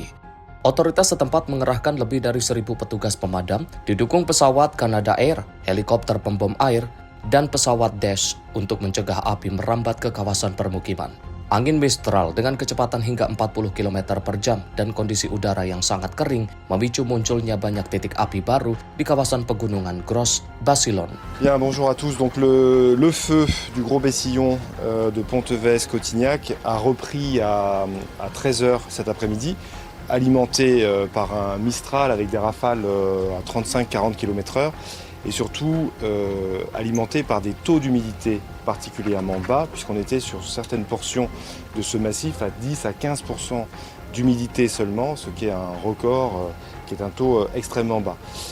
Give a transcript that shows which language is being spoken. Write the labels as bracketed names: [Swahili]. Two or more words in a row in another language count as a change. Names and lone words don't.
[Indonesian] Otoritas setempat mengerahkan lebih dari 1.000 petugas pemadam, didukung pesawat Canada Air, helikopter pembom air, dan pesawat Dash untuk mencegah api merambat ke kawasan permukiman. Angin Mistral dengan kecepatan hingga 40 km per jam dan kondisi udara yang sangat kering memicu munculnya banyak titik api baru di kawasan pegunungan Gros Basilone. [French] Bien, bonjour à tous. Donc le feu du Gros Bessillon de Ponteves-Cotignac a repris à 13h cet après-midi, alimenté par un Mistral avec des rafales à 35-40 km/h et surtout alimenté par des taux d'humidité particulièrement bas, puisqu'on était sur certaines portions de ce massif à 10 à 15% d'humidité seulement, ce qui est un record, qui est un taux extrêmement bas.